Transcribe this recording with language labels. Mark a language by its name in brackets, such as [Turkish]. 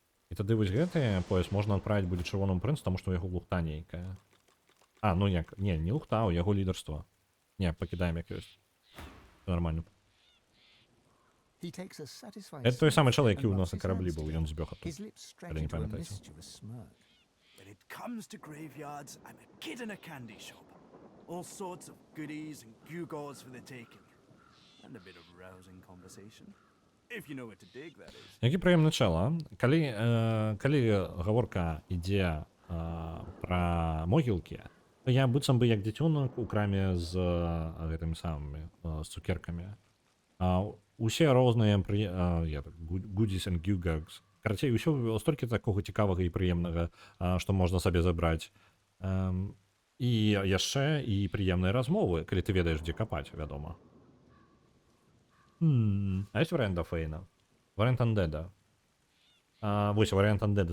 [Belarusian] І тады вось гэты пояс можна адправіць будзе чырвонаму прынцу, таму што ў яго лухта нейкая. Ну як, не лухта, у яго лідарства. Не, пакідаем як ёсць. Нормально. Это той самы чалавек, які ў нас на караблі быў, ён збег адтуль. Але не памятаеце. [English] When it comes to graveyards, I'm a kid in a candy shop. All sorts of goodies and gewgaws for the taking. And a bit of rousing conversation. If you know where to dig, that is. [Belarusian] Які прыемны чэла. Калі гаворка ідзе пра могілкі, то я быццам бы як дзіцёнак у краме з гэтымі самымі, з цукеркамі. Усе розныя [English] goodies and gewgaws. [Belarusian] Карацей, усё столькі такога цікавага і прыемнага, што можна сабе забраць. І яшчэ і прыемныя размовы, калі ты ведаеш, дзе капаць, вядома. А ёсць варыянт да Фейна? Варыянт Андеда. Вось варыянт Андеда.